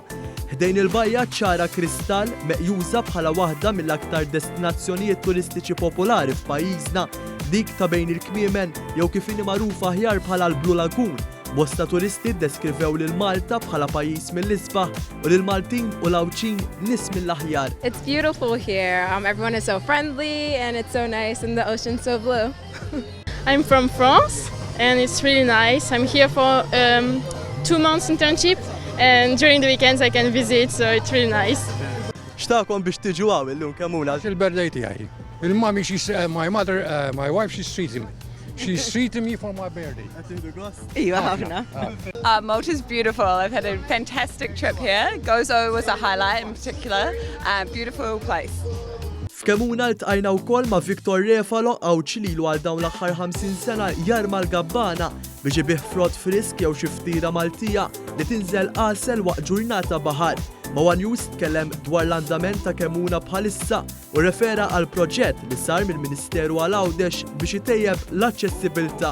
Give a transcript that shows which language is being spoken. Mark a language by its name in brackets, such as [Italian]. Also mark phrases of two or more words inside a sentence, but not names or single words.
[Maltese] Ħdejn il-bajja ċara kristall meqjuża bħala waħda mill-aktar destinazzjonijiet turistiċi popolari f'pajjiżna, dik ta' bejn il-kmiemen jew kif inhi magħrufa aħjar bħala l-Blue Lagoon. Bosta turisti ddeskrivew lil Malta bħala pajjiż mill-isbaħ u lil Maltin u l-Awċin nies mill-aħjar. [English] It's beautiful here. Everyone is so friendly and it's so nice and the ocean's so blue. I'm from France and it's really nice. I'm here for 2 months internship and during the weekends I can visit, so it's really nice. [Maltese] Xtaqkom biex tiġu għaw illum Kemuna? Il-birthday tiegħi. [English] Il-mommy, my mother, my wife, she's treating me. She's treating me for my birthday. [Maltese] Iwa ħafna. [English] Malta's beautiful. I've had a fantastic trip here. Gozo was a highlight in particular. Beautiful place. [Maltese] F'Kemuna ltqajna wkoll ma' Victor Refalo Awċ lilu għal dawn l-aħħar 50 sena jarma l-gabbana biex ibih frott frisk jew xi ftiera Maltija li tinżel qasel waqt ġurnata baħar. Mawan News tkellem dwar l-andament ta' Kemuna bħalissa u refera għal proġett li sar mill-Ministeru għal Għawdex biex itejjeb l-aċċessibilità.